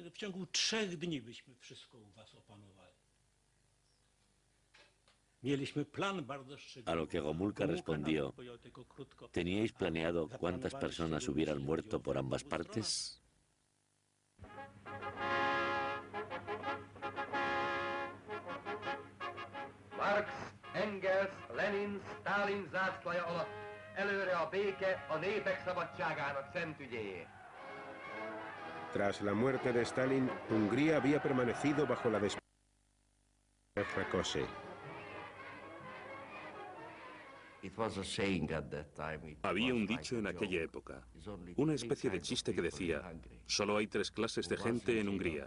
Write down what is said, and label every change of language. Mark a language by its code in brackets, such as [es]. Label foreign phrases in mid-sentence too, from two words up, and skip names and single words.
[es] A lo que Gomulka respondió, ¿teníais planeado cuántas personas hubieran muerto por ambas partes? [hu] Marx, Engels, Lenin, Stalin zászlaja előre a béke a népek szabadságának szent ügyéért. [es] Tras la muerte de Stalin, Hungría había permanecido bajo la despoja de Rákosi. Había un dicho en aquella época, una especie de chiste que decía, solo hay 3 clases de gente en Hungría.